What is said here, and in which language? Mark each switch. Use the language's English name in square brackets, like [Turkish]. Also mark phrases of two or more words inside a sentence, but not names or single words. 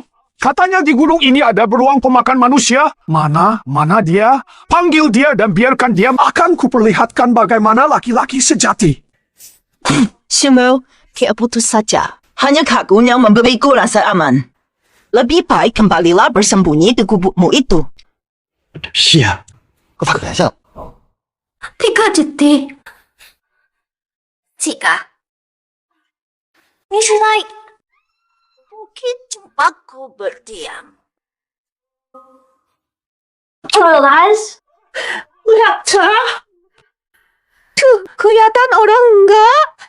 [Indonesian] Katanya di gunung ini ada beruang pemakan manusia. Mana dia? Panggil dia dan biarkan dia makan. Kuperlihatkan bagaimana laki-laki sejati. Shumu, kita putus saja. Hanya Kakun yang memberiku rasa aman. Lebih baik kembalilah bersembunyi di gubukmu itu. [Chinese] 是啊，我发个短信。 [Indonesian] Tiga detik. Jika [Chinese] 你是在 [Indonesian] Mungkin tempatku berdiam. Charles? Lihat, tuh, kelihatan orang enggak?